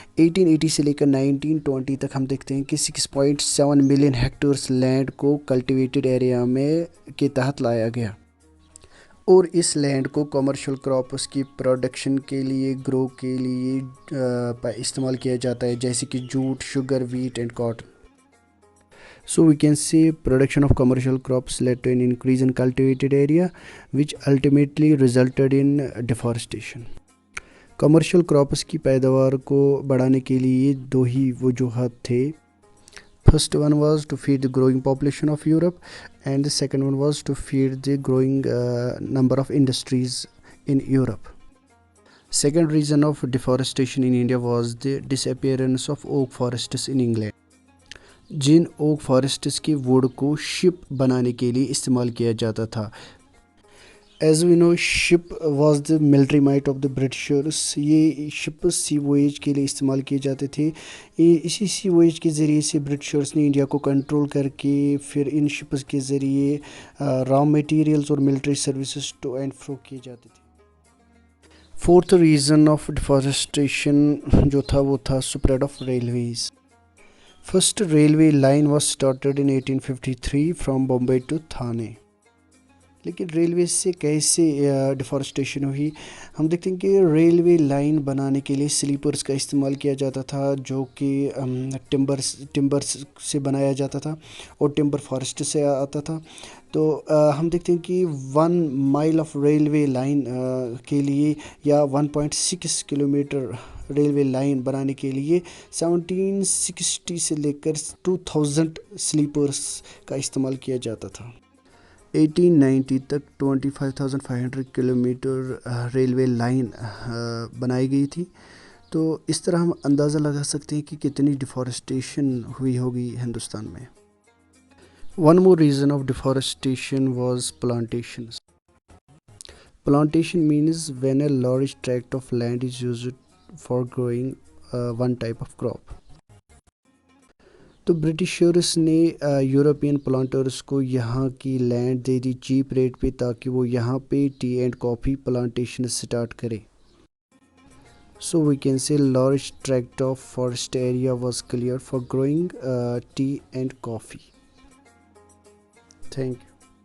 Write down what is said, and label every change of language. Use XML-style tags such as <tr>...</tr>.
<ur>1880 سے لے کر 1920 تک ہم دیکھتے ہیں کہ 6.7 ملین ہیکٹرز لینڈ کو کلٹیویٹڈ ایریا میں کے تحت لایا گیا، اور اس لینڈ کو کمرشل کراپس کی پروڈکشن کے لیے گرو کے لیے استعمال کیا جاتا ہے، جیسے کہ jute, sugar, wait and cotton.</ur> <en>So we can say production of commercial crops led to an increase in cultivated area, which ultimately resulted in deforestation.</en> <ur>Commercial crops کی پیداوار کو بڑھانے کے لیے دو ہی وجوہات تھے.</ur> <en>First one was to feed the growing population of Europe, and the second one was to feed the growing number of industries in Europe. Second reason of deforestation in India was the disappearance of oak forests in England.</en> <ur>جن اوک forests کی would کو شپ بنانے کے لیے استعمال کیا جاتا تھا.</ur> <en>As we know ship was the military might of the Britishers.</en> <ur>یہ شپ سی وویج کے لیے استعمال کیے جاتے تھے. اسی سی وویج کے ذریعے سے برٹشرس نے انڈیا کو کنٹرول کر کے پھر ان شپس کے ذریعے را میٹیریلز اور ملٹری سروسز ٹو اینڈ فرو کیے جاتے تھے.</ur> <en>fourth reason of deforestation</en> <ur>جو تھا وہ تھا</ur> <en>Spread of railways. First railway line was started in 1853 from Bombay to Thane.</en> <ur>لیکن ریلوے سے کیسے ڈیفارسٹیشن ہوئی؟ ہم دیکھتے ہیں کہ ریلوے لائن بنانے کے لیے سلیپرز کا استعمال کیا جاتا تھا، جو کہ ٹمبر سے بنایا جاتا تھا، اور ٹمبر فارسٹ سے آتا تھا. تو ہم دیکھتے ہیں کہ 1 مائل آف ریلوے لائن کے لیے، یا 1.6 کلومیٹر ریلوے لائن بنانے کے لیے 1760 سے لے کر 2000 سلیپرز کا استعمال کیا جاتا تھا. 1890 تک 25,500 کلومیٹر ریلوے لائن بنائی گئی تھی. تو اس طرح ہم اندازہ لگا سکتے ہیں کہ کتنی ڈیفارسٹیشن ہوئی ہوگی ہندوستان میں.</ur> <en>One more reason of deforestation was plantations. Plantation means when a large tract of land is used for growing one type of crop.</en> <ur>تو برٹشرس نے یورپین پلانٹرز کو یہاں کی لینڈ دے دی چیپ ریٹ پہ، تاکہ وہ یہاں پہ T and coffee plantation start کرے.</ur> <en>So we can say large tract of forest area was cleared for growing tea and coffee. Thank you.</en>